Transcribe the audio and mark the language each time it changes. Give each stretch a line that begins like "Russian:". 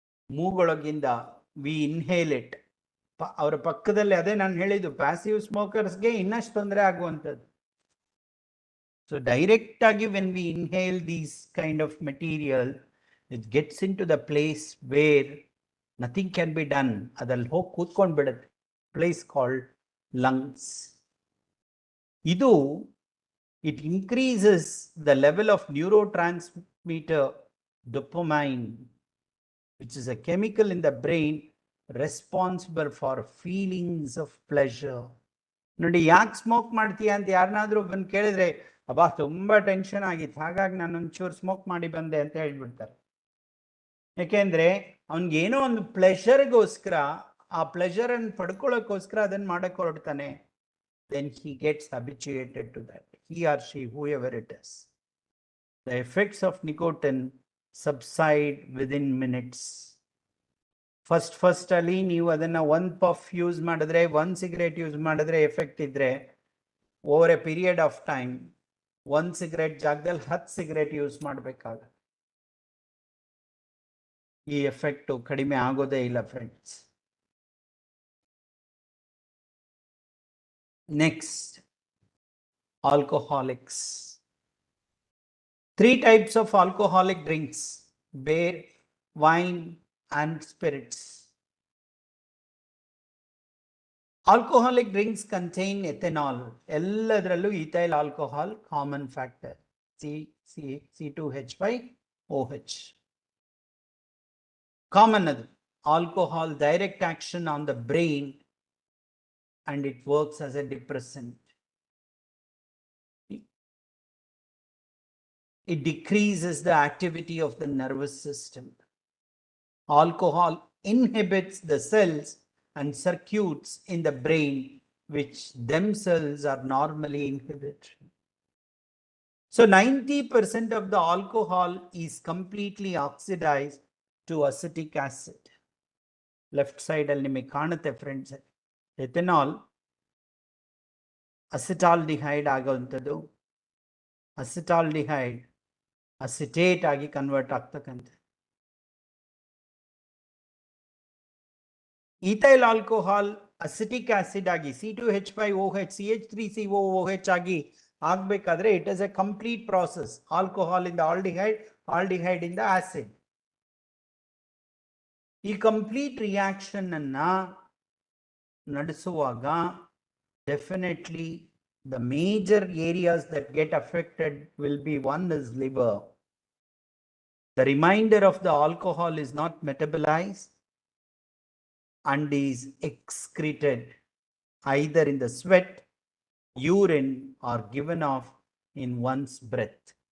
Kannada: ಮೂಗೊಳಗಿಂದ
English: We inhale it.
Kannada: ಅವರ ಪಕ್ಕದಲ್ಲಿ, ಅದೇ ನಾನು ಹೇಳಿದ್ದು, ಪ್ಯಾಸಿವ್ ಸ್ಮೋಕರ್ಸ್ಗೆ ಇನ್ನಷ್ಟು ತೊಂದರೆ ಆಗುವಂಥದ್ದು.
English: So direct ಆಗಿ when we inhale these kind of material, it gets in to the place where nothing can be done.
Kannada: ಅದಲ್ಲಿ ಹೋಗಿ ಕೂತ್ಕೊಂಡು ಬಿಡುತ್ತೆ.
English: Place called lungs. ಇದು it increases the level of neurotransmitter dopamine, which is a chemical in the brain responsible for feelings of pleasure.
Kannada: ನೋಡಿ, ಯಾಕೆ smoke ಮಾಡ್ತೀಯ ಅಂತ ಯಾರನ್ನಾದ್ರೂ ಬಂದು ಕೇಳಿದ್ರೆ, ಅಬ್ಬಾ ತುಂಬಾ ಟೆನ್ಷನ್ ಆಗಿತ್ತು ಹಾಗಾಗಿ ನಾನು ಒಂಚೂರು ಸ್ಮೋಕ್ ಮಾಡಿ ಬಂದೆ ಅಂತ ಹೇಳ್ಬಿಡ್ತಾರೆ. ಯಾಕೆಂದ್ರೆ ಅವನಿಗೇನೋ ಒಂದು ಪ್ಲೆಷರ್ಗೋಸ್ಕರ, ಆ ಪ್ಲೆಷರ್ ಅನ್ನು ಪಡ್ಕೊಳ್ಳೋಕ್ಕೋಸ್ಕರ ಅದನ್ನ ಮಾಡಕ್ಕೆ ಹೊರಡ್ತಾನೆ.
English: then he gets habituated to that, he or she, whoever it is. The effects of nicotine subside within minutes.
Kannada: First ಅಲ್ಲಿ ನೀವು ಅದನ್ನ ಒಂದು ಪಫ್ ಯೂಸ್ ಮಾಡಿದ್ರೆ, ಒಂದು ಸಿಗರೇಟ್ ಯೂಸ್ ಮಾಡಿದ್ರೆ ಎಫೆಕ್ಟ್ ಇದ್ರೆ,
English: over a period of time
Kannada: ಒಂದು ಸಿಗರೇಟ್ ಜಾಗದಲ್ಲಿ 10 ಸಿಗರೇಟ್ ಯೂಸ್ ಮಾಡಬೇಕಾಗುತ್ತೆ. ಈ ಎಫೆಕ್ಟ್ ಕಡಿಮೆ ಆಗೋದೇ ಇಲ್ಲ friends.
English: Next, alcoholics. 3 types of alcoholic drinks: beer, wine and spirits. Alcoholic drinks contain ethanol. ಎಲ್ಲದರಲ್ಲೂ ethyl alcohol common factor, C2H5OH. Common adu. Alcohol direct action on the brain and it works as a depressant. It decreases the activity of the nervous system. Alcohol inhibits the cells and circuits in the brain which themselves are normally inhibited. So 90% of the alcohol is completely oxidized to acetic acid.
Kannada: Left side alli nimage kanutte friends. Ethanol acetaldehyde ಆಗುವಂಥದ್ದು, acetaldehyde acetate ಆಗಿ convert ಆಗ್ತಕ್ಕಂಥ. Ethyl alcohol acetic acid ಆಗಿ C2H5OH CH3COOH ಆಗಿ ಆಗ್ಬೇಕಾದ್ರೆ
English: It is a complete process.
Kannada: Alcohol ಇಂದ aldehyde, aldehyde ಇಂದ acid. ಈ complete reaction ಅನ್ನ ನಡೆಸುವಾಗ definitely
English: the major areas that get affected will be, one is liver. The remainder of the alcohol is not metabolized and is excreted either in the sweat, urine or given off in one's breath.